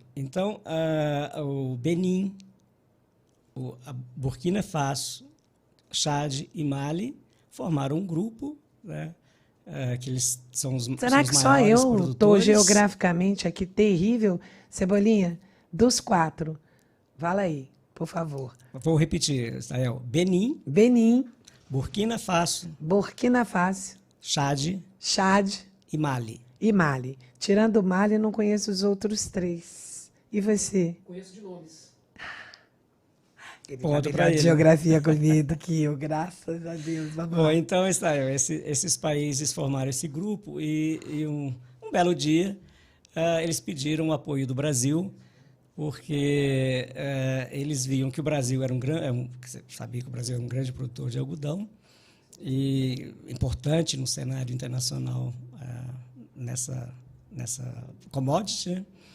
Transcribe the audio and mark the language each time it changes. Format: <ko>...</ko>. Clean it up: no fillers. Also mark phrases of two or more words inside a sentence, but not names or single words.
<pt>Então, o Benin, a Burkina Faso, Chad e Mali formaram um grupo, né, que eles são os Será que maiores só eu estou produtores. geograficamente aqui terrível? Cebolinha, dos 4, fala aí, por favor. Vou repetir, Israel. Benin, Benin, Burkina Faso, Burkina Faso, Chad Chad e Mali. e Mali. Tirando o Mali, não conheço os outros 3. E você? Conheço de nomes. Ele Ponto tá pra melhor de ele. geografia comigo que eu, graças a Deus. Vamos Bom, lá. então, Israel, esses países formaram esse grupo e um belo dia eles pediram o apoio do Brasil, porque eles viam que o Brasil era você sabia que o Brasil era um grande produtor de algodão e importante no cenário internacional nessa commodity, né?</pt>